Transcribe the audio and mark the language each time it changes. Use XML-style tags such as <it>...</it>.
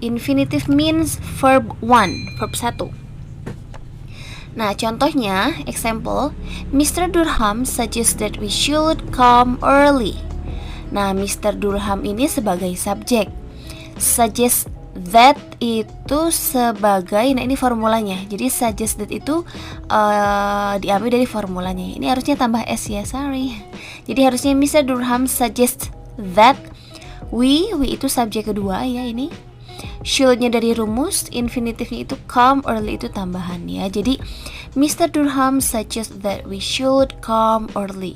<en>Infinitive means verb 1, verb 1.</en> <id>Nah, contohnya,</id> <en>example, Mr. Durham suggests that we should come early.</en> <id>Nah, Mr. Durham ini sebagai subjek, suggest that itu sebagai, nah ini formulanya. Jadi suggest that itu diambil dari formulanya. Ini harusnya tambah S ya, sorry. Jadi harusnya</id> <en>Mr. Durham suggests that we</en> <id>itu subjek kedua ya ini. Should-nya dari rumus, infinitive-nya itu come, early itu tambahan ya. Jadi Mr.</id> <en>Durham suggests that we should come early.</en>